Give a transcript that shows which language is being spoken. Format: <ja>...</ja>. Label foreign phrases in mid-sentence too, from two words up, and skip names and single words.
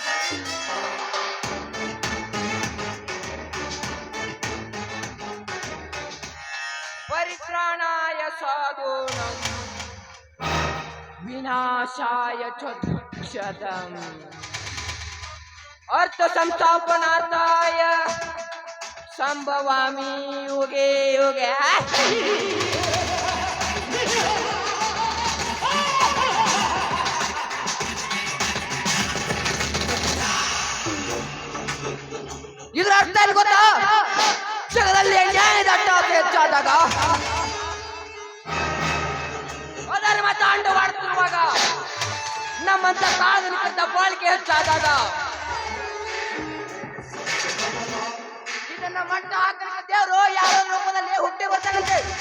<sa>परित्राणाय साधूनां विनाशाय च दुष्कृतम् अर्थ संस्थापनार्थाय संभवामि युगे युगे</sa> <kn>ಇದರ ಅರ್ಥ ಏನು ಗೊತ್ತಾ? ಜಗದಲ್ಲಿ ನ್ಯಾಯದ ಅಟ್ಟಾಸ ಹೆಚ್ಚಾದಾಗ, ಅಧರ್ಮ ತಾಂಡವಾಡುತ್ತಿರುವಾಗ, ನಮ್ಮಂತ ಸಾಧನಕ್ಕಿಂತ ಬಾಳಿಕೆ ಹೆಚ್ಚಾದಾಗ ಇದನ್ನ ಮಟ್ಟ ಹಾಕಲಿಕ್ಕೆ ದೇವರು ಯಾವ ರೂಪದಲ್ಲಿ ಹುಟ್ಟಿ ಬರ್ತಾನಂತೆ.</kn>